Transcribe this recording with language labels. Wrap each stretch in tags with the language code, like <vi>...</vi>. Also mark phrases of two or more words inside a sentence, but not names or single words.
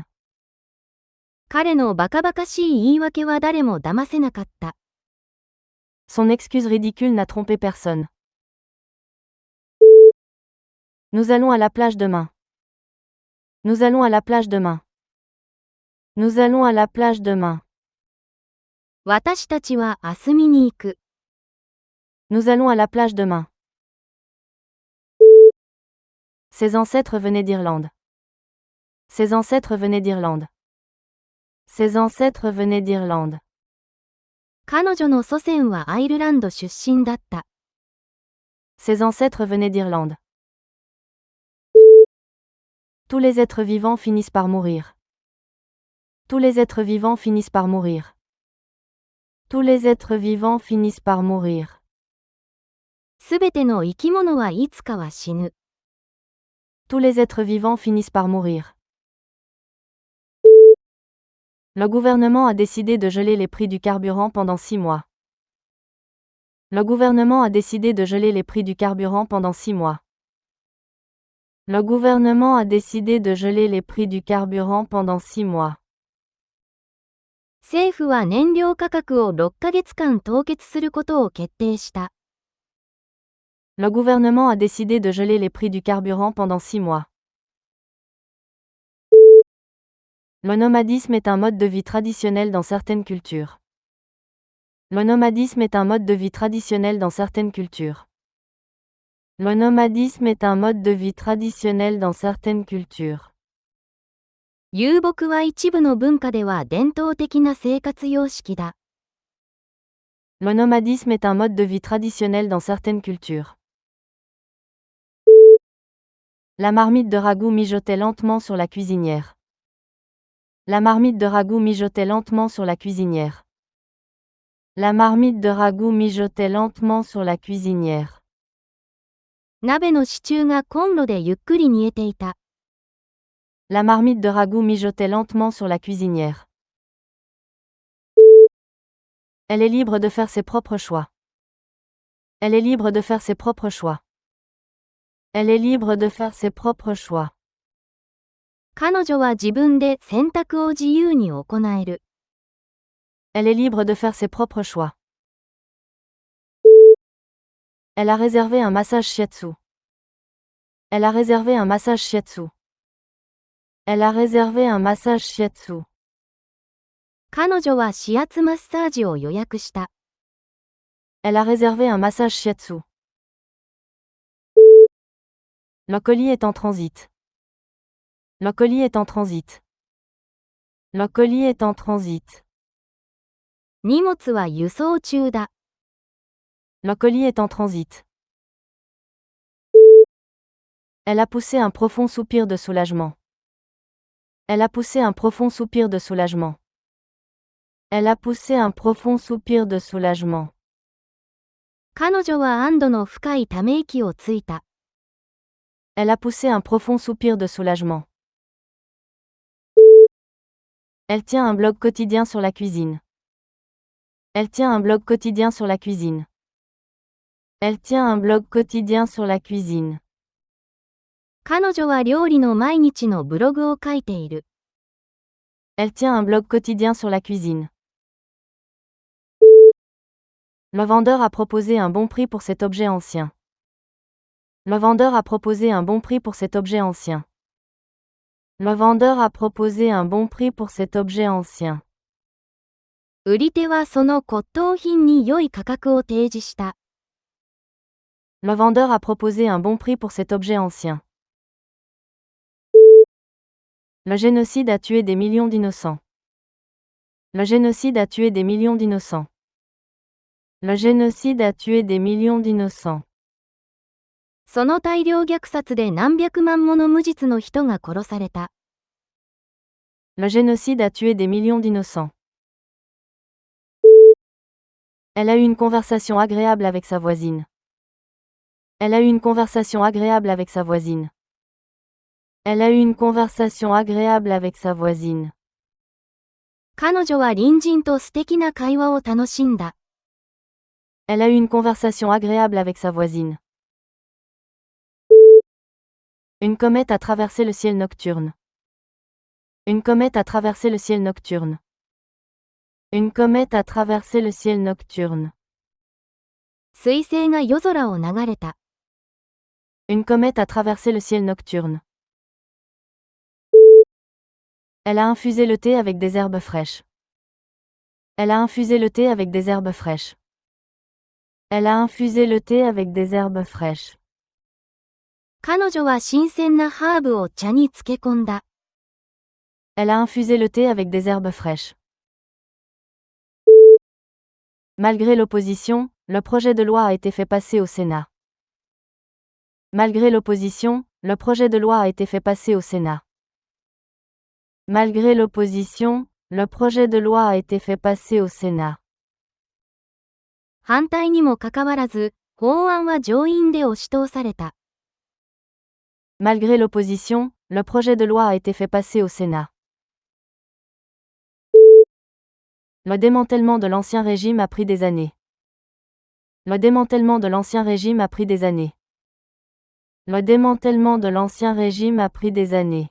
<ja>彼のバカバカしい言い訳は誰も騙せなかった。</ja> <fr>Son excuse ridicule n'a trompé personne. Nous allons à la plage demain. Nous allons à la plage demain. Nous allons à la plage demain.</fr> <ja>私たちは明日見に行く。</ja> <fr>Nous allons à la plage demain. Ses ancêtres venaient d'Irlande. Ses ancêtres venaient d'Irlande. Ses ancêtres venaient d'Irlande.</fr> <ja>彼女の祖先はアイルランド出身だった。</ja> <fr>Ses ancêtres venaient d'Irlande. Tous les êtres vivants finissent par mourir. Tous les êtres vivants finissent par mourir. Tous les êtres vivants finissent par mourir.</fr> <ja>すべての生き物はいつかは死ぬ。</ja> <fr>Tous les êtres vivants finissent par mourir. Le gouvernement a décidé de geler les prix du carburant pendant 6 mois. Le gouvernement a décidé de geler les prix du carburant pendant 6 mois. Le gouvernement a décidé de geler les prix du carburant pendant 6 mois.</fr> <ja>政府は燃料価格を6ヶ月間凍結することを決定した。</ja> <fr>Le gouvernement a décidé de geler les prix du carburant pendant 6 mois. Le nomadisme est un mode de vie traditionnel dans certaines cultures. Le nomadisme est un mode de vie traditionnel dans certaines cultures. Le nomadisme est un mode de vie traditionnel dans certaines cultures.</fr> <ja>遊牧は一部の文化では伝統的な生活様式だ。</ja> <fr>Le nomadisme est un mode de vie traditionnel dans certaines cultures. La marmite de ragoût mijotait lentement sur la cuisinière. La marmite de ragoût mijotait lentement sur la cuisinière. La marmite de ragoût mijotait lentement sur la cuisinière.</fr> <ja>鍋のシチューがコンロでゆっくり煮えていた。</ja> <fr>La marmite de ragoût mijotait lentement sur la cuisinière. Elle est libre de faire ses propres choix. Elle est libre de faire ses propres choix. Elle est libre de faire ses propres choix.</fr> <ja>彼女は自分で選択を自由に行える。</ja> <fr>Elle est libre de faire ses propres choix. Elle a réservé un massage shiatsu. Elle a réservé un massage shiatsu. Elle a réservé un massage shiatsu.</fr> <ja>彼女は指圧マッサージを予約した。</ja> <fr>Elle a réservé un massage shiatsu. Le colis est en transit. Le colis est en transit. Le colis est en transit.</fr> <ja>荷物は輸送中だ。</ja> <fr>Le colis est en transit. Elle a poussé un profond soupir de soulagement. Elle a poussé un profond soupir de soulagement. Elle a poussé un profond soupir de soulagement.</fr> <ja>彼女は安堵の深いため息をついた。</ja> <fr>Elle a poussé un profond soupir de soulagement. Elle tient un blog quotidien sur la cuisine. Elle tient un blog quotidien sur la cuisine. Elle tient un blog quotidien sur la cuisine.</fr> <ja>彼女は料理の毎日のブログを書いている。</ja> <fr>Elle tient un blog quotidien sur la cuisine. Le vendeur a proposé un bon prix pour cet objet ancien. Le vendeur a proposé un bon prix pour cet objet ancien. Le vendeur a proposé un bon prix pour cet objet ancien.</fr> <ja>売り手はその骨董品に良い価格を提示した。</ja> <fr>Le vendeur a proposé un bon prix pour cet objet ancien. Le génocide a tué des millions d'innocents. Le génocide a tué des millions d'innocents. Le génocide a tué des millions d'innocents.</fr> <ja>その大量虐殺で何百万もの無実の人が殺された。</ja> <fr>Le génocide a tué des millions d'innocents. Elle a eu une conversation agréable avec sa voisine. Elle a eu une conversation agréable avec sa voisine. Elle a eu une conversation agréable avec sa voisine.</fr> <ja>彼女は隣人と素敵な会話を楽しんだ。</ja> <fr>Elle a eu une conversation agréable avec sa voisine. Une comète a traversé le ciel nocturne. Une comète a traversé le ciel nocturne. Une comète a traversé le ciel nocturne.</fr> <ja>彗星が夜空を流れた。</ja> <fr>Une comète a traversé le ciel nocturne. Elle a infusé le thé avec des herbes fraîches. Elle a infusé le thé avec des herbes fraîches. Elle a infusé le thé avec des herbes fraîches.</fr> <ja>彼女は新鮮なハーブを茶に漬け込んだ。</ja> <fr>Elle a infusé le thé avec des herbes fraîches. Malgré l'opposition, le projet de loi a été fait passer au Sénat. Malgré l'opposition, le projet de loi a été fait passer au Sénat. Malgré l'opposition, le projet de loi a été fait passer au Sénat.</fr> <ja>反対にもかかわらず、法案は上院で押し通された。</ja> <fr>Malgré l'opposition, le projet de loi a été fait passer au Sénat. Le démantèlement de l'Ancien Régime a pris des années. Le démantèlement de l'Ancien Régime a pris des années. Le démantèlement de l'Ancien Régime a pris des années.</fr>